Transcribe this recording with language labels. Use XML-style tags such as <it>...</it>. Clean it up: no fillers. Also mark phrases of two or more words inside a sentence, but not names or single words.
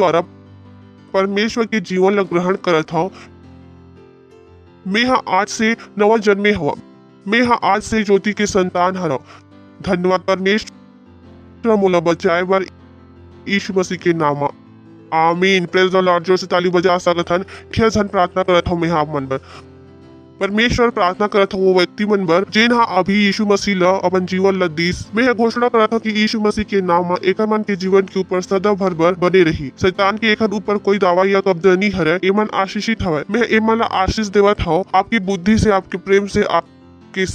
<hne>द्वारा परमेश्वर के जीवन ला ग्रहण करत हूँ मैं आज से नवा जन्मे हुआ मैं आज से ज्योति के संतान हरा धन्यवाद परमेश्वर मोला बचाए बर यीशु मसीह के नाम आमीन</hne> <en>Praise the Lord</en> <hne>जोर से ताली बजा सकत हन ढेर धन प्रार्थना करत हूँ मैं आप मन बर परमेश्वर प्रार्थना करत हूँ वो व्यक्ति मन बर जेन हा अभी यीशु मसीह ला अपन जीवन ला दीस मैं घोषणा करत हूँ कि यीशु मसीह के नाम एक मन के जीवन के ऊपर सदा भर बने रही शैतान के एक ऊपर कोई दावा या कब्जा नहीं हरे एमन आशीषित हवे मैं एमन ला आशीष देवत हूँ आपकी बुद्धि से आपके प्रेम से</hne>